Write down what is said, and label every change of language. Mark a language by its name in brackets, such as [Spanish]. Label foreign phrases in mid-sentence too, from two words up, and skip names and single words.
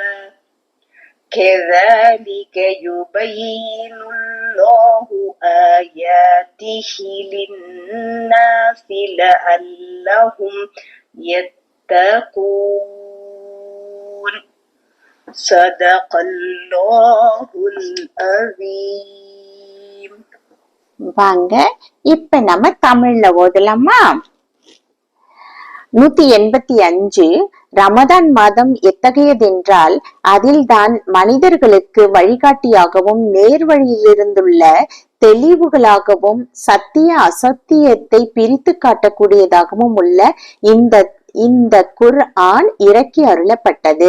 [Arabic] كذلك يبين الله آياته للناس لعلهم يتقون صدق الله العظيم. [Tamil] வாங்க இப்ப நம்ம தமிழ்ல ஓதலாமா? 185 ரமதான் மாதம் எத்தகையதென்றால் அதில்தான் மனிதர்களுக்கு வழிகாட்டியாகவும் நேர்வழியிலிருந்துள்ள தெளிவுகளாகவும் சத்திய அசத்தியத்தை பிரித்து காட்டக்கூடியதாகவும் உள்ள இந்த குர்ஆன் இறக்கி அருளப்பட்டது.